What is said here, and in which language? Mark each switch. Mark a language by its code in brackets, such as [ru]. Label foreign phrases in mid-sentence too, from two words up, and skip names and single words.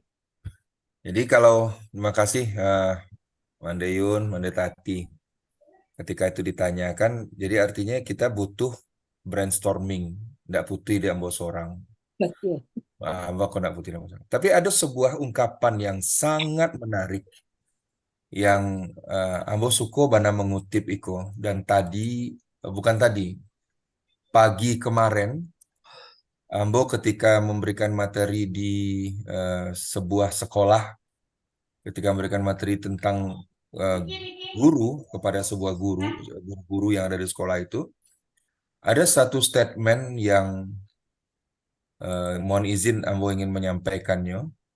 [id] Jadi kalau terima kasih Mande Yun, Mande Tati. Ketika itu ditanyakan, jadi artinya kita butuh brainstorming, tidak putih di ambo seorang. Betul. Ambo tidak putih di ambo seorang. Tapi ada sebuah ungkapan yang sangat menarik yang [min] ambo suko bana [id] mengutip iko, dan tadi bukan tadi, pagi kemarin ambo ketika memberikan materi di sebuah sekolah, ketika memberikan materi tentang guru kepada sebuah guru yang ada di sekolah itu, ada satu statement yang mohon izin ambo ingin menyampaikannya.